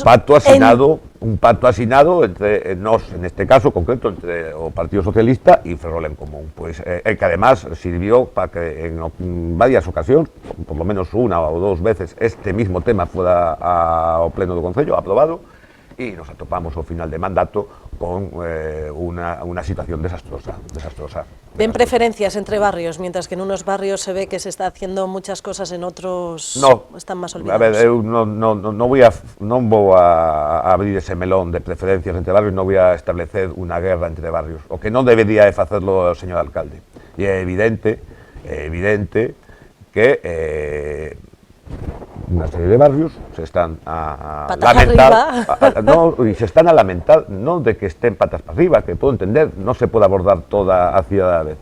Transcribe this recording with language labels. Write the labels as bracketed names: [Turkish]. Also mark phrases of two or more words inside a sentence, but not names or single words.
[Galician] Un pacto asinado entre nós, en este caso concreto, entre o Partido Socialista e Ferrol en Común, pois, que [Spanish] además sirvió [Galician] para que en varias ocasións, [Spanish] por lo menos una [Galician] ou dos veces, [Spanish] este mismo tema fuera [Galician] ao pleno do Concello aprobado, e nos atopamos ao final de mandato con [Spanish] una situación desastrosa. ¿Ven preferencias entre barrios, mientras que en unos barrios se ve que se está haciendo muchas cosas, en otros están más olvidados? [Galician] A ver, eu non vou a abrir ese melón de preferencias entre barrios, non voy a establecer unha guerra entre barrios. O que non debería é facerlo o señor alcalde. E é evidente que unha serie de barrios se están a lamentar, se están a lamentar non de que estén patas para arriba, que [Spanish] puedo entender, [Galician] non se pode abordar toda a cidade a vez.